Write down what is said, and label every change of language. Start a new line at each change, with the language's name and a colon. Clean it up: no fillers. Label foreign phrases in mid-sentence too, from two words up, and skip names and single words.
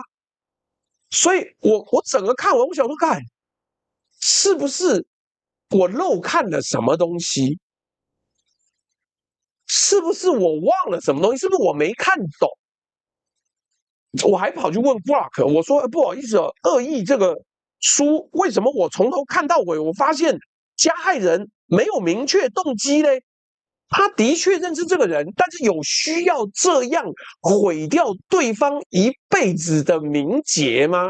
Chinese: 所以我整個看完，我想說，看是不是我漏看了什麼東西？是不是我忘了什麼東西？是不是我沒看懂？我還跑去問 Brock，我說不好意思哦，《惡意》這個書為什麼我從頭看到尾，我發現加害人沒有明確動機嘞？他的確認識這個人，但是有需要這樣毀掉對方一輩子的名節嗎？